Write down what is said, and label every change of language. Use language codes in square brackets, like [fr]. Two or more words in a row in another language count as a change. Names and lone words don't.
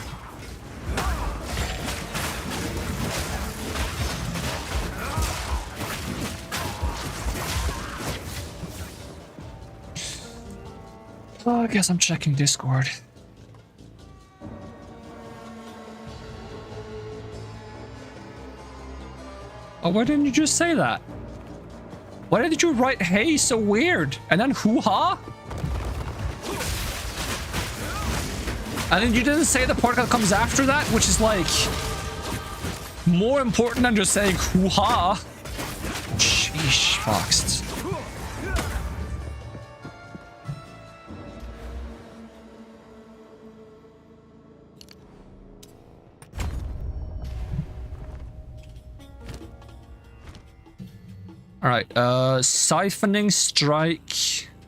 [en] I guess I'm checking Discord. Oh, why didn't you just say that? Why did you write hey so weird and then hoo-ha? And then you didn't say the part that comes after that, which is like more important than just saying hoo-ha. Sheesh, foxed. All right, siphoning strike.